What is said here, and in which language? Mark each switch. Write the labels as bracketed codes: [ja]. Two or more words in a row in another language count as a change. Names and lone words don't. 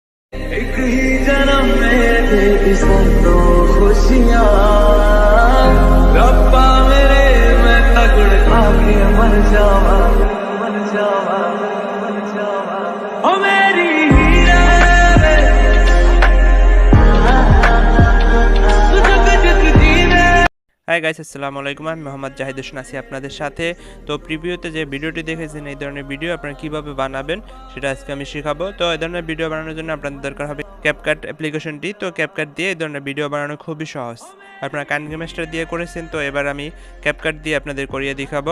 [hi] एक ही जन्म में तेरी सौ खुशियाँ रब्बा मेरे मैं तगड़ खा के मर जावा मर जावा मर जावा ओ मेरी हीरा तू जग जग जीने। [en] hi guys, [ar] السلام عليكم. [bn] আমি মোহাম্মদ জাহিদ হোসেন আছি আপনাদের সাথে। তো প্রিভিউতে যে ভিডিওটি দেখেছেন, এই ধরনের ভিডিও আপনারা কিভাবে বানাবেন সেটা আজকে আমি শেখাবো। তো এই ধরনের ভিডিও বানানোর জন্য আপনাদের দরকার হবে ক্যাপকাট অ্যাপ্লিকেশনটি। তো ক্যাপকাট দিয়ে এই ধরনের ভিডিও বানানো খুবই সহজ। আপনারা কাইনজি মাস্টার দিয়ে করেছেন, তো এবার আমি ক্যাপকাট দিয়ে আপনাদের করিয়ে দেখাবো।